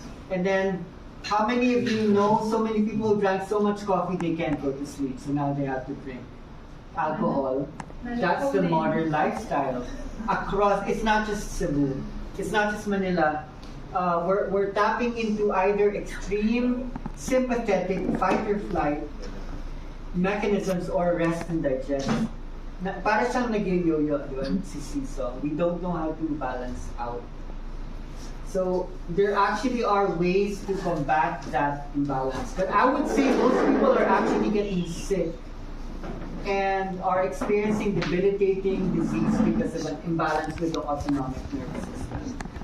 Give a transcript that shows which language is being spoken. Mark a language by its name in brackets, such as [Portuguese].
[English] And then, how many of you know so many people who drank so much coffee they can't go to sleep, so now they have to drink alcohol? That's the modern lifestyle. Across, it's not just Cebu, it's not just Manila. We're tapping into either extreme sympathetic fight or flight mechanisms or rest and digest. [Filipino] Para siyang nag-yo-yo yun, si Seesaw. [English] We don't know how to balance out. So there actually are ways to combat that imbalance. But I would say most people are actually getting sick and are experiencing debilitating disease because of an imbalance with the autonomic nervous system.